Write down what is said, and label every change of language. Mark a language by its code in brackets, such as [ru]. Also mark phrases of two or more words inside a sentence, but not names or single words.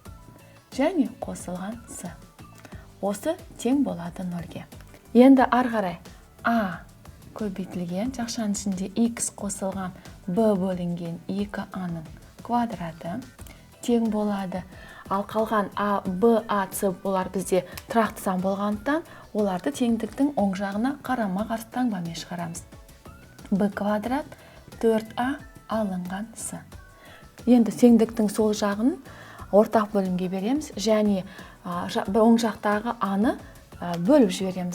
[kk] Және қосылған с. Осы тең болады 0-ге. Енді ары қарай a көбейтілген жақшаның ішінде x қосылған b бөлінген 2a-ның квадраты тең болады. Ал қалған a, b, a, c олар бізде тұрақты сан болғандықтан, оларды теңдіктің оң жағына қарама-қарсы таңбамен шығарамыз. b квадрат 4a алынған с. Енді теңдіктің сол жағын ортақ бөлімге береміз және оң жақтағы a-ны бөліп жібереміз.